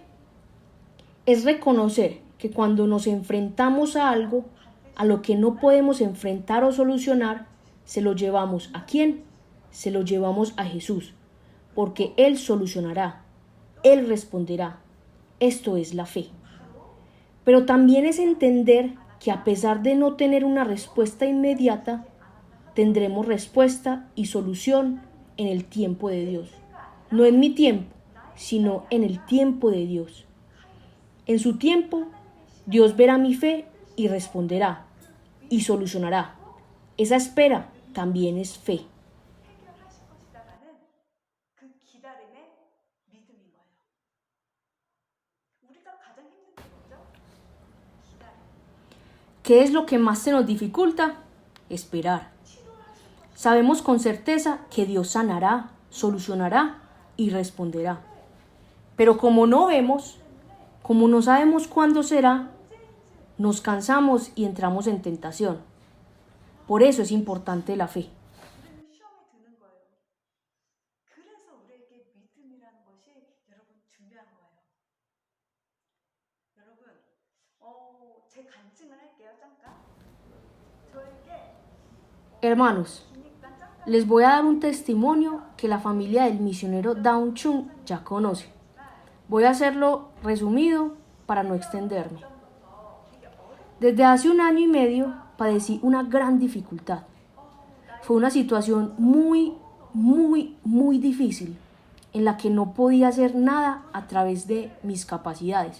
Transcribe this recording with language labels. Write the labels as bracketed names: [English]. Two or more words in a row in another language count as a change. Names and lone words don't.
[Spanish] Es reconocer que cuando nos enfrentamos a algo, a lo que no podemos enfrentar o solucionar, se lo llevamos ¿a quién? Se lo llevamos a Jesús, porque Él solucionará, Él responderá. Esto es la fe. Pero también es entender que a pesar de no tener una respuesta inmediata, tendremos respuesta y solución en el tiempo de Dios. No en mi tiempo, sino en el tiempo de Dios. En su tiempo, Dios verá mi fe y responderá y solucionará. Esa espera también es fe. [Korean] 해결하실 것이다라는 그 기다림의 믿음인 거예요. 우리가 가장 힘든 게 뭐죠? 기다림. [Spanish] ¿Qué es lo que más se nos dificulta? Esperar. Sabemos con certeza que Dios sanará, solucionará y responderá. Pero como no vemos, como no sabemos cuándo será, nos cansamos y entramos en tentación. Por eso es importante la fe. [Korean] 우리는 시험에 드는 거예요. 그래서 우리에게 믿음이라는 것이 여러분 중요한 거예요. 여러분, 제 간증을 할게요, 잠깐. 저에게 [Spanish] Hermanos, [Korean] 기니까 잠깐 [Spanish] les voy a dar un testimonio que la familia del misionero Daun Chung ya conoce. Voy a hacerlo resumido para no extenderme. Desde hace 1 año y medio padecí una gran dificultad. Fue una situación muy difícil en la que no podía hacer nada a través de mis capacidades.